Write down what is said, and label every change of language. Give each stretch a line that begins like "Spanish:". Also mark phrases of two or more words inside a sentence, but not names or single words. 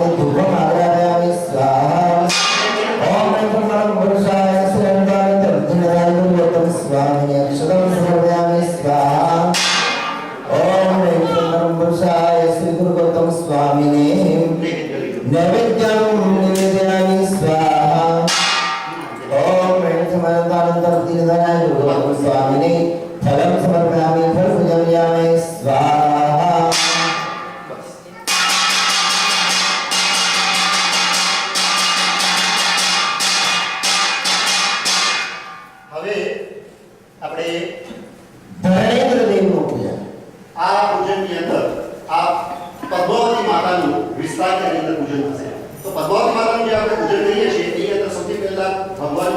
Sanskrit: धूपं आग्रहामि स्वाहा ओम श्री परम पुरुषाय श्री अनंतानंतरजिदाय गौतम स्वामी अक्षरं समर्पयामि स्वाहा ओम परम पुरुषाय श्री गुरु गौतम स्वामिने नैवेद्यं निवेदयामि स्वाहा ओम समर्पयामि गुरु गौतम स्वामिने फलं समर्पयामि फल पूजयामि स्वाहा
Gujarati: હવે આપણે ધરણેન્દ્ર દેવનું પૂજન આ પૂજનની અંદર આ પદ્માવતી માતાનું વિસ્તારની અંદર પૂજન થશે તો પદ્માવતી માતાનું જે આપણે પૂજન કરીએ છીએ એની અંદર સૌથી પહેલા ભગવાનનું